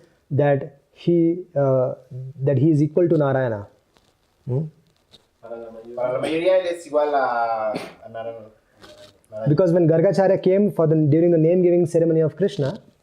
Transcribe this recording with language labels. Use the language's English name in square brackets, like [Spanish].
[English] that he is equal to Narayana. [Spanish] para la mayoría él es igual a Narayana. [English] Because when Gargacharya came during the name giving ceremony of Krishna,